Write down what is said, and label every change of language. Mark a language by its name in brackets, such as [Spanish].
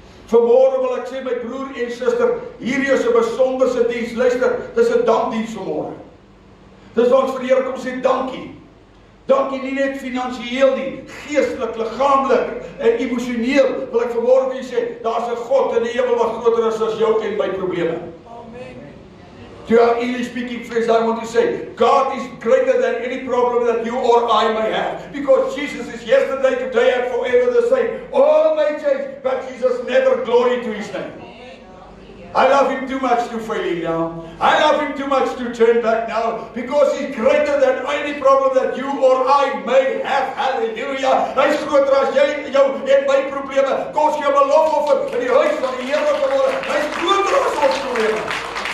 [Afrikaans] Vanmôre wil ek sê, my broer en suster, hierdie is 'n besonderse diens. Luister, dis 'n dankdiens vanmôre. Dis ons vir die Here kom sê dankie. Dankie nie net finansiëel nie, geestelik, liggaamlik en emosioneel wil ek vanmôre vir julle sê, daar's 'n God in die hemel wat groter is as jou en my probleme. [English] To our English speaking friends, I want to say, God is greater than any problem that you or I may have. Because Jesus is yesterday, today and forever the same. All may change, but Jesus never, glory to His name. I love Him too much to fail Him now. I love Him too much to turn back now. Because He's greater than any problem that you or I may have. [Afrikaans] Hallelujah. Hy's groter as jy, jou en my probleme. Kom ons gee Hom 'n lofoffer in die huis van die Here vanmôre. Hy's groter as ons probleme.